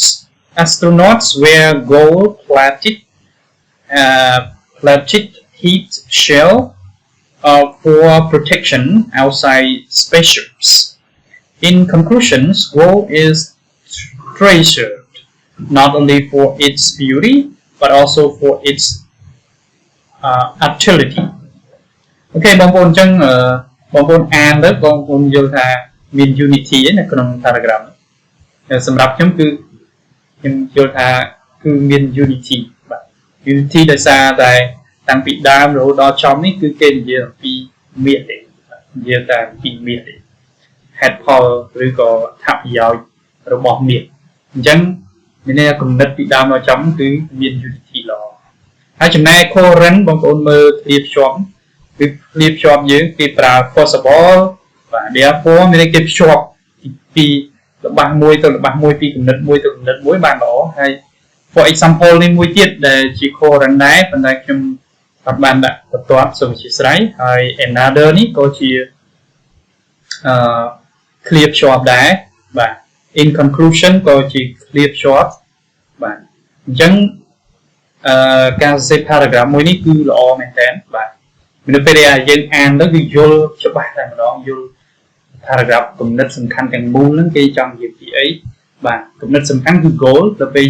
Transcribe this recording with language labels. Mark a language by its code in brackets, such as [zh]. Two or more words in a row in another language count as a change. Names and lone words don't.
[en] Astronauts wear gold-plated heat shell for protection outside spaceships. In conclusions, gold is treasured not only for its beauty but also for its utility. [km] Okay, បងប្អូនអញ្ចឹងបងប្អូនអានទៅបងប្អូនយល់ថាមាន unity នៅក្នុង paragraph សម្រាប់ខ្ញុំគឺខ្ញុំយល់ថាគឺមាន unity បាទ unity ដោយសារតែតាំ ងពីដើមរហូតដល់ចប់នេះគឺគេនិយាយអំពីមាសទេនិយាយតែអំពីមាសទេហេតុផលឬក៏អ ត្ថប្រយោជន៍របស់មាសអញ្ចឹងមានន័យថាគំនិតពីដើមដល់ចប់គឺមាន unity ល្អហើយចំណែក current បងប្អូនមើលធៀបភ្ជាប់គឺធៀបភ្ជាប់យើងគេប្រើ possible បាទ therefore មានន័យគេភ្ជាប់ពីរបស់មួយទៅរបស់មួយពីគំនិតមួយទៅគំនិតមួយបានល្អហើយ [en] for example [km] នេះមួយទៀតដែលជា current ដែរប៉ុន្តែខ្ញុំអត់បានដាក់បន្ទាប់សូមអធិស្ឋានហើយ another នេះក៏ជា clear ភ្ជាប់ដែរបាទ [en] in conclusion [km] ក៏ជា clear ភ្ជាប់បាទអញ្ចឹងការសរសេរ paragraph មួយនេះគឺល្អមែនតើបាទនៅពេលដែលយើងអានទៅគឺយល់ច្បាស់តែម្ដងយល់ paragraph គំនិតសំខាន់ទាំងមូលហ្នឹងគេចង់និយាយពីអីបាទគំនិតសំខាន់គឺ goal ដល់ពេល